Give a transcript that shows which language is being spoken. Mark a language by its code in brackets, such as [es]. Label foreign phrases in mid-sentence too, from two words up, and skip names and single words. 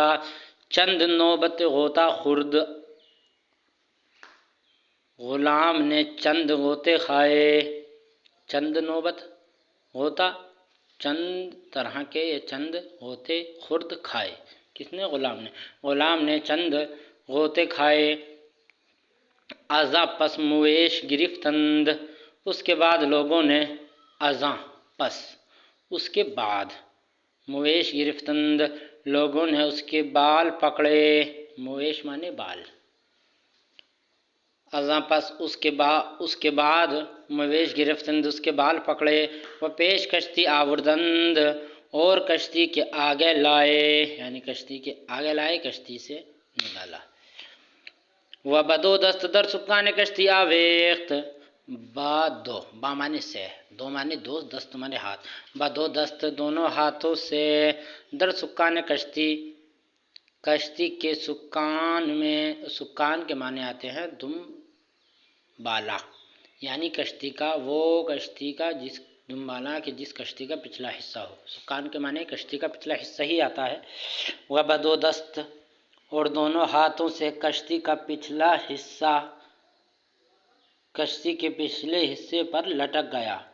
[fa] چند نوبت غوطہ خورد، [ur] غلام نے چند غوطے کھائے۔ [fa] چند نوبت غوطہ، [ur] چند طرح کے یہ چند غوطے خورد کھائے۔ کس نے؟ غلام نے۔ غلام نے چند غوطے کھائے۔ [fa] ازاں پس مویش گرفتند، [ur] اس کے بعد لوگوں نے [fa] ازاں پس [ur] اس کے بعد [fa] مویش گرفتند، [ur] لوگوں نے اس کے بال پکڑے۔ مویش مانے بال۔ [fa] ازاں پس [ur] اس کے بعد [fa] مویش گرفتند، [ur] اس کے بال پکڑے۔ [fa] وہ پیش کشتی آوردند، [ur] اور کشتی کے آگے لائے، یعنی کشتی کے آگے لائے، کشتی سے نکالا۔ [fa] وہ بدو دست در سکان کشتی آویخت، [ur] با مانے سے، دو مانے دو، دست مانے ہاتھ، [fa] بدو دست [ur] دونوں ہاتھوں سے، [fa] در سکان کشتی، [ur] کشتی کے سکان میں، سکان کے معنی آتے ہیں دم بالا، یعنی کشتی کا، وہ کشتی کا جس دم بالا کہ جس کشتی کا پچھلا حصہ ہو۔ سکان کے معنی کشتی کا پچھلا حصہ ہی آتا ہے۔ [fa] وہ بدو دست، [ur] اور دونوں ہاتھوں سے کشتی کا پچھلا حصہ کشتی کے پچھلے حصے پر لٹک گیا۔